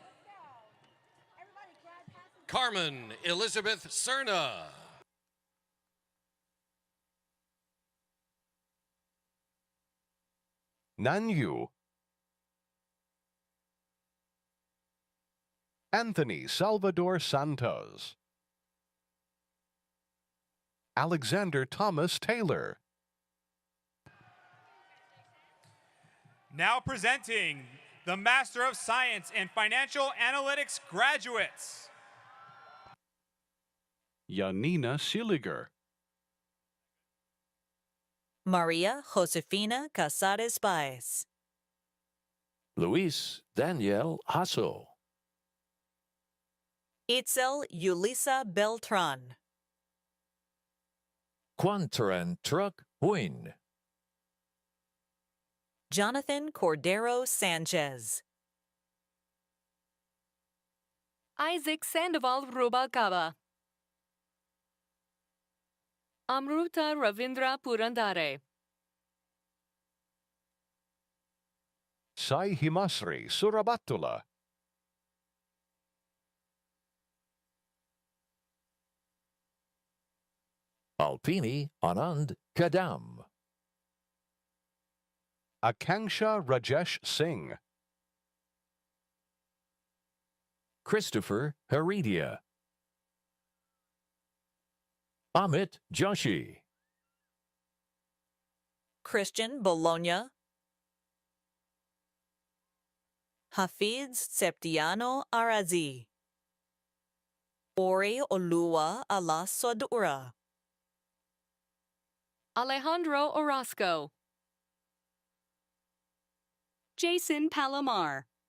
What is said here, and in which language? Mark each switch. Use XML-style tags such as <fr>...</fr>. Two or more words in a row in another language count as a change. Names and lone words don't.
<en>Carmen Elizabeth Cerna. Nanyu. Anthony Salvador Santos. Alexander Thomas Taylor. Now presenting the Master of Science in Financial Analytics graduates. Yanina Siliger. Maria Josefina Casares Baez. Luis Daniel Hasso. Itzel Yulisa Beltran. Quantaran Truck Huyn. Jonathan Cordero Sanchez. Isaac Sandoval Rubalcaba. Amruta Ravindra Purandare. Sai Himasri Surabatula. Alpini Anand Kadam. Akanksha Rajesh Singh. Christopher Heredia. Amit Joshi. Christian Bologna. Hafiz Septiano Arazi. Ori Olua Ala Sodura. Alejandro Orozco. Jason Palomar.</en>